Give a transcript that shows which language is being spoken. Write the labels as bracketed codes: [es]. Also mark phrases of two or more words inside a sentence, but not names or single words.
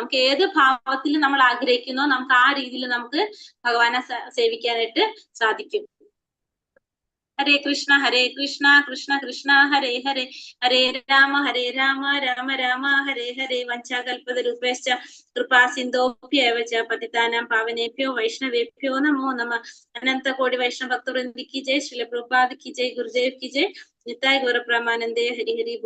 [ml] നമുക്ക് ഏത് ഭാവത്തിൽ നമ്മൾ ആഗ്രഹിക്കുന്നോ നമുക്ക് ആ രീതിയിൽ നമുക്ക് ഭഗവാനെ സേവിക്കാനായിട്ട് സാധിക്കും. [sa] ഹരേ കൃഷ്ണ കൃഷ്ണ കൃഷ്ണ ഹരേ ഹരേ, ഹരേ രാമ രാമ രാമ ഹരേ ഹരേ. വഞ്ചാകൽപതരൂപേശ്ച കൃപാ സിന്ധോഭ്യേവ ച പതിതാനാം പാവനേഭ്യോ വൈഷ്ണവേഭ്യോ നമോ നമഃ. [hi] अनन्त कोटि वैष्णव भक्तवृन्द की जय. श्रील प्रभुपाद की जय. गुरुदेव की जय. निताई गौर प्रेमानन्दे. हरि हरि.